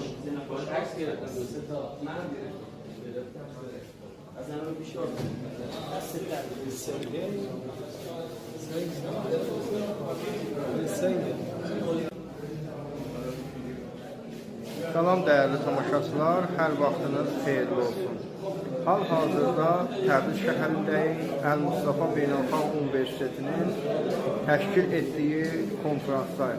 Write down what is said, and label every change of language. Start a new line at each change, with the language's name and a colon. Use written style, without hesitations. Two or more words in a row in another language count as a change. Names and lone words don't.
Persian: عکس گرفتم دو سه تا. من گرفتم. از همه بیشتر. دست در
Azerbaijani: Salam dəyərli tamaşaçılar, hər vaxtınız xeyirli olsun. Hal-hazırda Təbriz şəhərindəyik, Əl-Mustafa Beynəlxalq Universitetinin təşkil etdiyi konferansdayım.